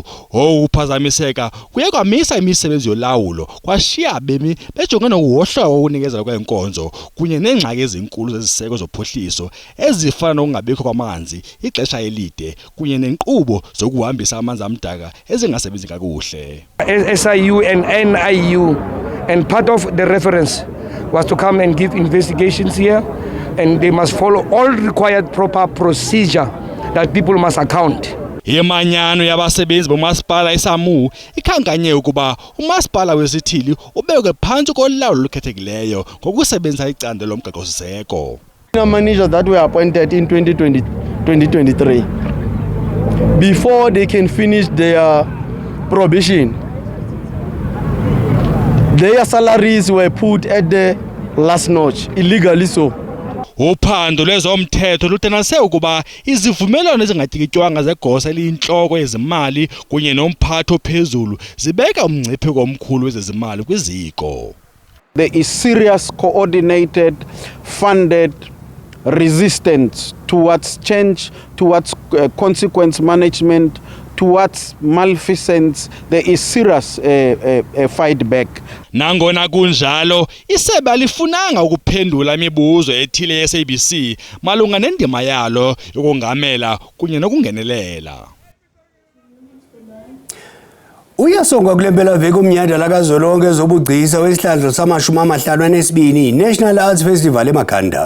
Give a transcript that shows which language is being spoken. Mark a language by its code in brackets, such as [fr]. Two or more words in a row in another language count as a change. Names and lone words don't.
[xh] Ukuphazamiseka kuye kwamisa imisebenzi yolawulo kwashiya abemi bejongene nokuwohloka kokunikezela kweenkonzo kunye neengxaki ezinkulu zeziseko zophuhliso ezifana nokungabikho kwamanzi ixesha elide kunye nenkqubo zokuhambisa amanzi amdaka ezingasebenzi kakuhle. [en] SIU and NIU, and part of the reference was to come and give investigations here, and they must follow all required proper procedure that people must account. [xh] Imanyano yabasebenzi bomasipala eSAMU ikhankanye ukuba umasipala wesithili ubekwe phantsi kolawulo olukhethekileyo ngokusebenzisa icandelo lomgaqo-siseko. [en] Managers that were appointed in 2023, before they can finish their probation, their salaries were put at the last notch, illegally so. [xh] Uphando lwezomthetho lutenase ukuba izivumelwano ezingatyikitywanga zegosa eliyintloko yezimali kunye nomphathi ophezulu zibeka umngcipheko omkhulu wezezimali kwiziko. [en] There is serious coordinated funded resistance towards change, towards consequence management, towards malfeasance. There is serious fight back. [xh] Nangona kunjalo, isebe alifunanga ukuphendula imibuzo ethile ye-SABC malunga nendima yalo yokongamela kunye nokungenelela. Uyasongwa kule mpelaveki umnyhadala kazwelonke zobugcisa wesihlandlo sama-52 National Arts Festival eMakhanda.